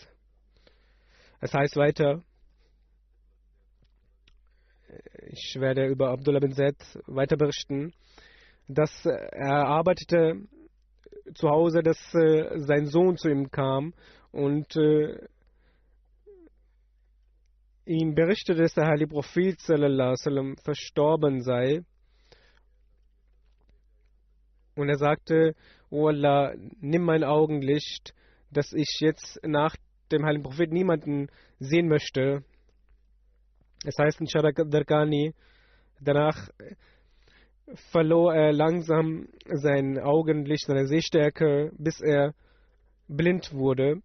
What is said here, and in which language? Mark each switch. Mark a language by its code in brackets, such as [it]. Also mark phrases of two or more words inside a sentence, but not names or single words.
[de] Es heißt weiter, ich werde über Abdullah bin Zaid weiter berichten, dass er arbeitete zu Hause, dass sein Sohn zu ihm kam und ihm berichtete, dass der heilige Prophet [ar] صلى الله عليه وسلم [de] verstorben sei. Und er sagte, O Allah, nimm mein Augenlicht, dass ich jetzt nach dem heiligen Propheten niemanden sehen möchte. Es heißt in Shara Darkani, danach verlor er langsam sein Augenlicht, seine Sehstärke, bis er blind wurde.